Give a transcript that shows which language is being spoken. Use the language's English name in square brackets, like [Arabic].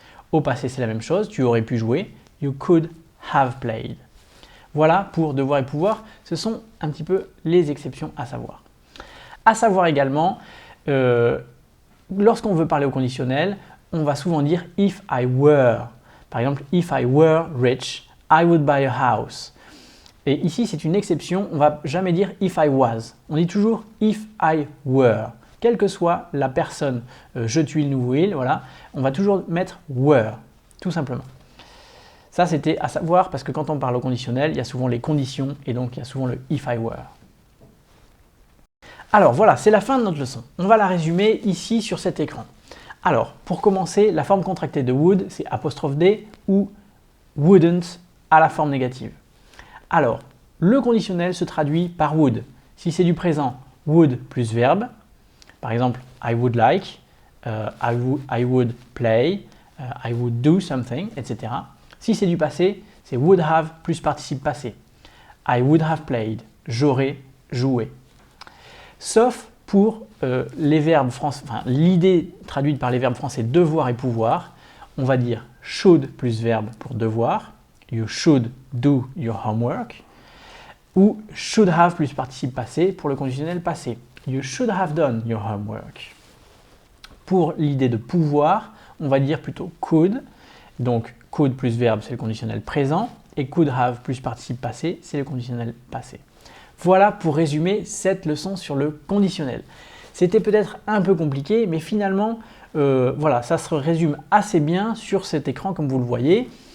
[French] Au passé, c'est la même chose, tu aurais pu jouer, [English] you could have played. [French] Voilà pour devoir et pouvoir, ce sont un petit peu les exceptions à savoir. À savoir également, lorsqu'on veut parler au conditionnel, on va souvent dire [English] if I were. [French] Par exemple, [English] if I were rich, I would buy a house. [French] Et ici, c'est une exception, on ne va jamais dire [English] if I was. [French] On dit toujours [English] if I were. [French] Quelle que soit la personne, je tue, il, nous, il, voilà, on va toujours mettre were, tout simplement. Ça, c'était à savoir parce que quand on parle au conditionnel, il y a souvent les conditions et donc il y a souvent le [English] if I were. [French] Alors voilà, c'est la fin de notre leçon. On va la résumer ici sur cet écran. Alors, pour commencer, la forme contractée de would, c'est apostrophe D ou wouldn't à la forme négative. Alors, le conditionnel se traduit par would. Si c'est du présent, would plus verbe. Par exemple, [English] I would like, I would play, I would do something, etc. [French] Si c'est du passé, c'est would have plus participe passé. [English] I would have played, [French] j'aurais joué. Sauf pour les verbes français, enfin l'idée traduite par les verbes français devoir et pouvoir, on va dire should plus verbe pour devoir, [English] you should do your homework, [French] ou should have plus participe passé pour le conditionnel passé. [English] You should have done your homework. [French] Pour l'idée de pouvoir, on va dire plutôt could. Donc could plus verbe, c'est le conditionnel présent. Et could have plus participe passé, c'est le conditionnel passé. Voilà pour résumer cette leçon sur le conditionnel. C'était peut-être un peu compliqué, mais finalement, voilà, ça se résume assez bien sur cet écran comme vous le voyez.